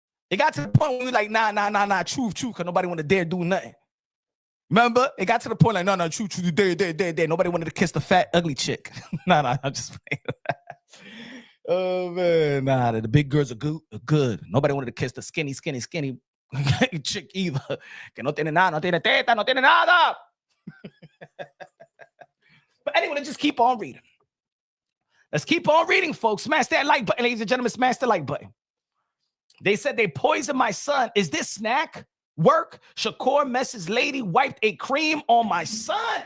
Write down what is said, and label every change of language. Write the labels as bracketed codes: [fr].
[en] It got to the point where we like, nah, truth, because nobody want to dare do nothing. Remember? It got to the point like, no, truth, dare. Nobody wanted to kiss the fat, ugly chick. Nah, I'm just playing. Oh, man. Nah, the big girls are good. Nobody wanted to kiss the skinny chick either. [es] Que no tiene nada, no tiene teta, no tiene nada. [en] But anyway, let's just keep on reading. Let's keep on reading, folks. Smash that like button, ladies and gentlemen. Smash the like button. They said they poisoned my son. Is this snack work? Shakur Mess's lady wiped a cream on my son.